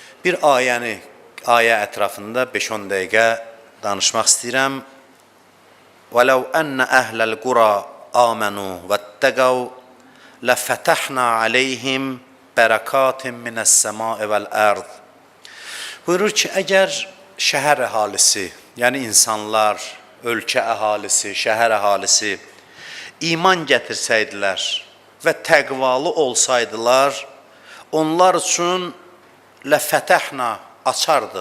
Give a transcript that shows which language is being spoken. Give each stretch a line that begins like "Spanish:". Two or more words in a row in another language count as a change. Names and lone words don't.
Azerbaijani: Bir ayə ətrafında 5-10 dəqiqə danışmaq istəyirəm.
Arabic: وَلَوْ أَنَّ أَهْلَ الْقُرَى آمَنُوا وَاتَّقَوْا لَفَتَحْنَا عَلَيْهِمْ بَرَكَاتٍ مِنَ السَّمَاءِ وَالْأَرْضِ.
Azerbaijani: Buyurur ki, əgər şəhər əhalisi, yəni insanlar, ölkə əhalisi, şəhər əhalisi iman gətirsəydilər və təqvalı olsaydılar, onlar üçün ləfətəhna açardıq.